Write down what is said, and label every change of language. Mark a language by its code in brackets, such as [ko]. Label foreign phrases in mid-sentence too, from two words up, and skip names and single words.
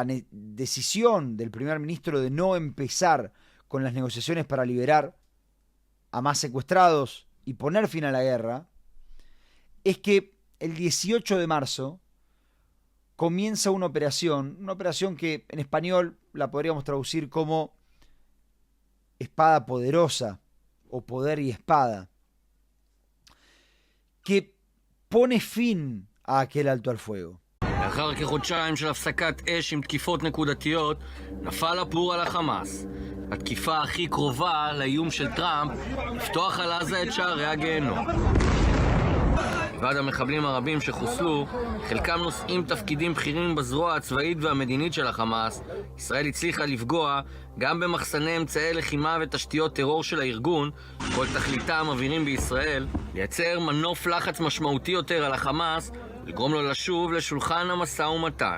[es] decisión del primer ministro de no empezar con las negociaciones para liberar a más secuestrados y poner fin a la guerra, es que el 18 de marzo comienza una operación que en español la podríamos traducir como espada poderosa o poder y espada, que pone fin a aquel alto al fuego. [he] לאחר כחודשיים של הפסקת אש עם תקיפות נקודתיות, נפל הפור על החמאס. התקיפה הכי קרובה לאיום של טראמפ, לפתוח על עזה את שערי הגיהנום. מלבד המחבלים הרבים שחוסלו, חלקם נושאים תפקידים בכירים בזרוע הצבאית והמדינית של החמאס, ישראל הצליחה לפגוע גם במחסני אמצעי לחימה ותשתיות טרור של הארגון, כל תכליתם מבהירים בישראל, לייצר מנוף לחץ משמעותי יותר על החמאס, לגרום לו לשוב לשולחן המשא ומתן.